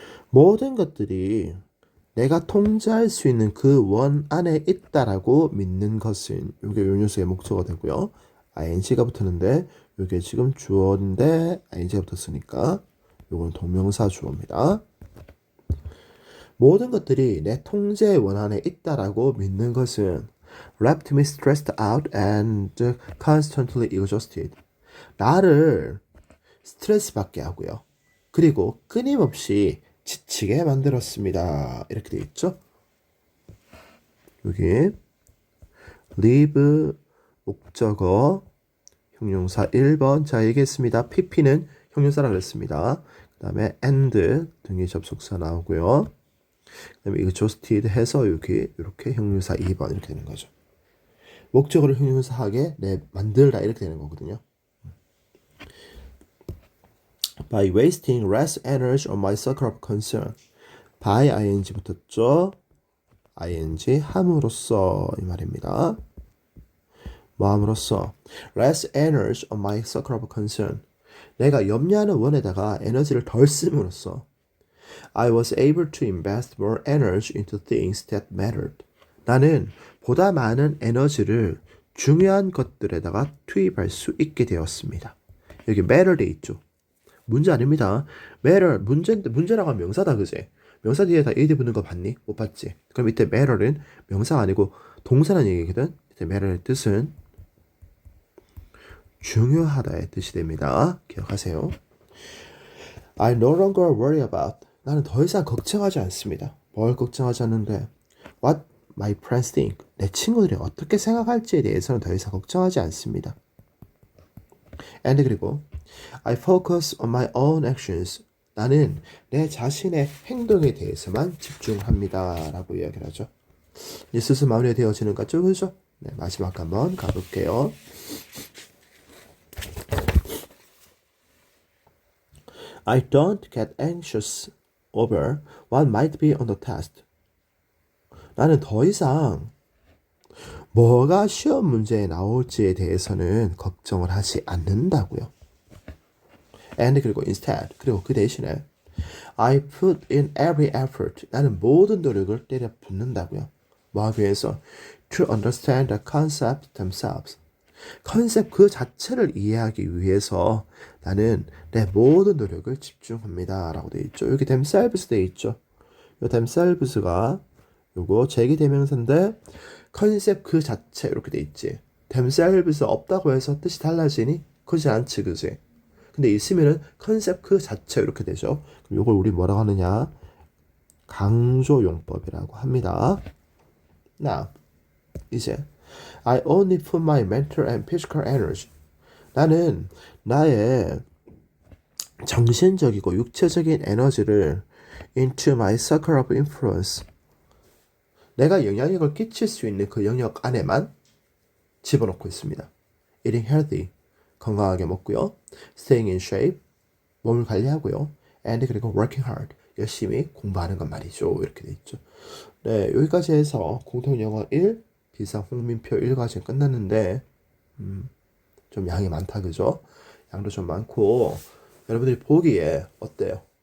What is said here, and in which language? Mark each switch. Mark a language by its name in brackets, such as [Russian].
[Korean] 모든 것들이 내가 통제할 수 있는 그 원 안에 있다라고 믿는 것은 이게 요 녀석의 목적어가 되고요. ing가 붙었는데 이게 지금 주어인데 ing가 붙었으니까 이건 동명사 주어입니다. 모든 것들이 내 통제의 원 안에 있다라고 믿는 것은 [English] left me stressed out and constantly exhausted. [Korean] 나를 스트레스 받게 하고요. 그리고 끊임없이 지치게 만들었습니다. 이렇게 되어 있죠. 여기 leave 목적어 형용사 1번. 자, 얘기했습니다. pp는 형용사라 그랬습니다. 그 다음에 and 등의 접속사 나오고요. 그 다음에 exhausted 해서 여기 이렇게 형용사 2번 이렇게 되는 거죠. 목적어를 형용사하게 만들다 이렇게 되는 거거든요. [English] By wasting less energy on my circle of concern. [Korean] by ing 붙었죠. ing 함으로써 이 말입니다. 뭐 함으로써 [English] less energy on my circle of concern. [Korean] 내가 염려하는 원에다가 에너지를 덜 씀으로써 [English] I was able to invest more energy into things that mattered. [Korean] 나는 보다 많은 에너지를 중요한 것들에다가 투입할 수 있게 되었습니다. 여기 matter 돼 있죠. 문제 아닙니다. matter 문제라고 하면 명사다 그제. 명사 뒤에다 ed 붙는 거 봤니? 못 봤지. 그럼 이때 matter는 명사가 아니고 동사라는 얘기거든. 이때 matter의 뜻은 중요하다의 뜻이 됩니다. 기억하세요. [English] I no longer worry about. [Korean] 나는 더 이상 걱정하지 않습니다. 뭘 걱정하지 않는데 [English] what my friends think. [Korean] 내 친구들이 어떻게 생각할지에 대해서는 더 이상 걱정하지 않습니다. [English] and [Korean] 그리고 [English] I focus on my own actions. [Korean] 나는 내 자신의 행동에 대해서만 집중합니다. 라고 이야기를 하죠. 이제 슬슬 마무리되어지는 것 같죠? 그죠? 네, 마지막 한번 가볼게요. [English] I don't get anxious over what might be on the test. [Korean] 나는 더 이상 뭐가 시험 문제에 나올지에 대해서는 걱정을 하지 않는다고요. [English] and [Korean] 그리고 [English] instead [Korean] 그리고 그 대신에 [English] I put in every effort. [Korean] 나는 모든 노력을 때려 붓는다고요. 뭐 하기 위해서? [English] To understand the concept themselves. [Korean] 컨셉 그 자체를 이해하기 위해서 나는 내 모든 노력을 집중합니다. 라고 되어 있죠. 여기 themselves 되어 있죠. 이 themselves가 요거 제기대명사인데 컨셉 그 자체 이렇게 되어 있지. themselves 없다고 해서 뜻이 달라지니? 그러지 않지, 그지? 근데 있으면은 컨셉 그 자체 이렇게 되죠. 그럼 요걸 우리 뭐라고 하느냐? 강조용법이라고 합니다. [English] Now, [Korean] 이제 [English] I only put my mental and physical energy. [Korean] 나는 나의 정신적이고 육체적인 에너지를 [English] into my circle of influence. [Korean] 내가 영향력을 끼칠 수 있는 그 영역 안에만 집어넣고 있습니다. [English] Eating healthy. [Korean] 건강하게 먹고요. [English] Staying in shape. [Korean] 몸을 관리하고요. [English] And [Korean] 그리고 [English] working hard. [Korean] 열심히 공부하는 것 말이죠. 이렇게 돼 있죠. 네, 여기까지 해서 공통영어 1, 비상 홍민표 1과정 끝났는데 좀 양이 많다, 그죠? 양도 좀 많고 여러분들이 보기에 어때요?